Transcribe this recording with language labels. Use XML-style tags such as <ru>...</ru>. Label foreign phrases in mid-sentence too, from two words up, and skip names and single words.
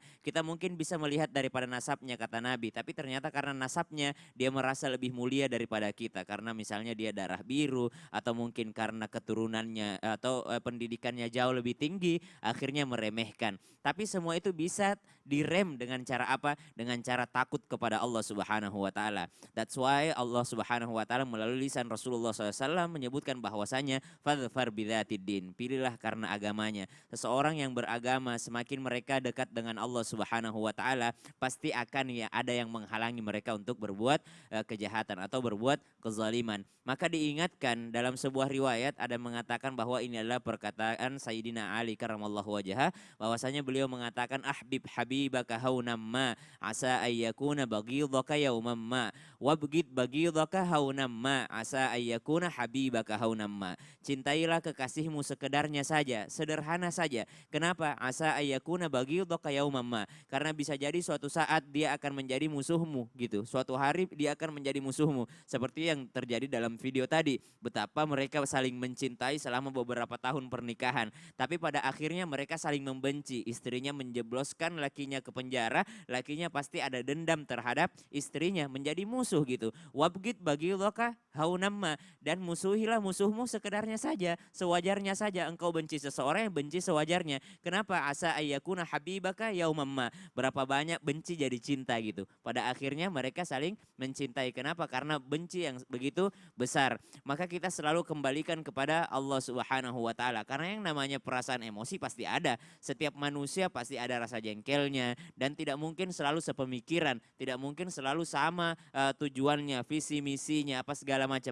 <id>Kita mungkin bisa melihat daripada nasabnya kata Nabi, tapi ternyata karena nasabnya dia merasa lebih mulia daripada kita. Karena misalnya dia darah biru atau mungkin karena keturunannya atau pendidikannya jauh lebih tinggi, akhirnya meremehkan. Tapi semua itu bisa direm dengan cara apa? Dengan cara takut kepada Allah</id> <ar>سبحانه وتعالى.</ar> <en>That's why</en> <id>Allah</id> <ar>سبحانه وتعالى</ar> <id>melalui lisan Rasulullah SAW menyebutkan bahwasanya</id> <ar>فاظفر بذات الدين,</ar> <id>pilihlah karena agamanya. Seseorang yang beragama semakin mereka dekat dengan Allah</id> <ar>سبحانه وتعالى,</ar> <id>pasti akan ya ada yang menghalangi mereka untuk berbuat kejahatan atau berbuat kezaliman. Maka diingatkan dalam sebuah riwayat ada mengatakan bahwa ini adalah perkataan Sayyidina Ali</id> <ar>كرم الله وجهه,</ar> <id>bahwasanya beliau mengatakan</id> <ar>أحبب حبيبك هونا ما عسى أن يكون بغيضك يوما ما وأبغض بغيضك هونا ما عسى أن يكون حبيبك هونا ما.</ar> <id>Cintailah kekasihmu sekedarnya saja, sederhana saja. Kenapa?</id> <ar>عسى أن يكون بغيضك يوما ما.</ar> <id>Karena bisa jadi suatu saat dia akan menjadi musuhmu gitu. Suatu hari dia akan menjadi musuhmu. Seperti yang terjadi dalam video tadi. Betapa mereka saling mencintai selama beberapa tahun pernikahan. Tapi pada akhirnya mereka saling membenci. Istrinya menjebloskan lakinya ke penjara. Lakinya pasti ada dendam terhadap istrinya. Menjadi musuh gitu.</id> <ar>وأبغض بغيضك هونا ما.</ar> <id>Dan musuhilah musuhmu sekedarnya saja. Sewajarnya saja. Engkau benci seseorang yang benci sewajarnya. Kenapa?</id> <ar>عسى أن يكون حبيبك يوما ما.</ar> <id>Berapa banyak benci jadi cinta gitu. Pada akhirnya mereka saling mencintai. Kenapa? Karena benci yang begitu besar. Maka kita selalu kembalikan kepada Allah</id> <ar>سبحانه وتعالى.</ar> <id>Karena yang namanya perasaan emosi pasti ada. Setiap manusia pasti ada rasa jengkelnya dan tidak mungkin selalu sepemikiran, tidak mungkin selalu sama tujuannya, visi misinya apa segala macam.</id>